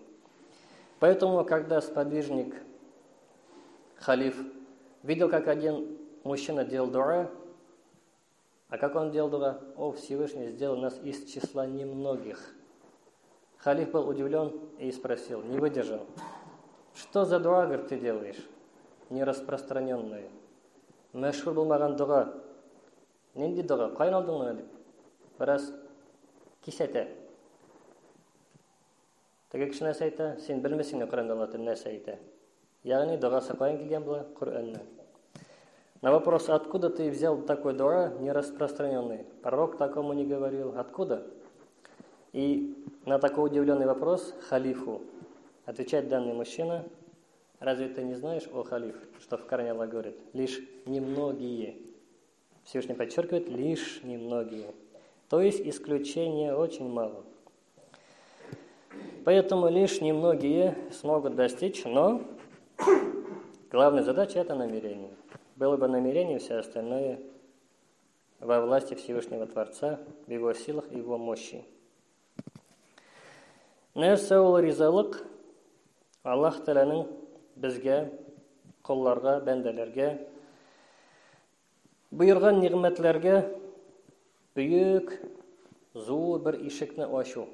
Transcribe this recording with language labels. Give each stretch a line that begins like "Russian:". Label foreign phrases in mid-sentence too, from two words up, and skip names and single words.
Russian: Поэтому, когда сподвижник, халиф, видел, как один мужчина делал дуа, а как он делал дуа? О, Всевышний, сделал нас из числа немногих. Халиф был удивлен и спросил, не выдержал. Что за дуа, говорит, ты делаешь?
Tatar: Нераспространенная. Мәшһүр булмаган дуа. Нинди дуа? Кайын алдың мына дип. Бераз кисәтә. Теге кеше нәрсә әйтә? Син белмисең Коръәндә Алла нәрсә әйтә. Ягъни дуасы каян килгән була? Коръәннән.
Russian: На вопрос, откуда ты взял такой дуа нераспространенный? Пророк такому не говорил. Откуда? И на такой удивленный вопрос халифу отвечает данный мужчина: разве ты не знаешь, о халиф, что в Коране Аллах говорит, лишь немногие, Всевышний подчеркивает, лишь немногие, то есть исключения очень мало. Поэтому лишь немногие смогут достичь, но главная задача – это намерение. Было бы намерение, все остальное во власти Всевышнего Творца, в его силах и его мощи.
Tatar: Нәрсә ул ризалык? Аллаһ Тәгаләнең безгә, кулларга, бәндәләргә боерган ниғмәтләргә бөек, зур бер ишекне ачу.